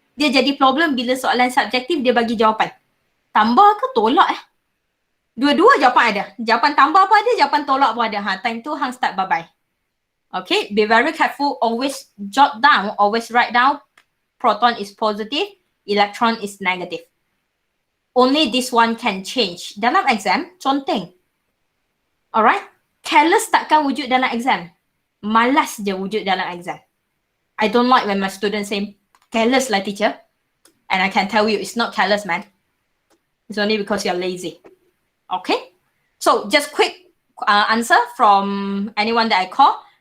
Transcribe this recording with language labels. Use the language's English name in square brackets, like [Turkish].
[Malay] Dia jadi problem bila soalan subjektif dia bagi jawapan. Tambah ke tolak Dua-dua jawapan ada. Jawapan tambah pun ada, jawapan tolak pun ada. Time tu hang start bye-bye. [English] Okay, be very careful. Always jot down, always write down. Proton is positive, electron is negative. Only this one can change. [Malay] Dalam exam, conteng. Alright? Careless takkan wujud dalam exam. Malas je wujud dalam exam. [English] I don't like when my students say, careless lah teacher. And I can tell you, it's not careless, man. It's only because you're lazy. Okay? So, just quick answer from anyone that I call.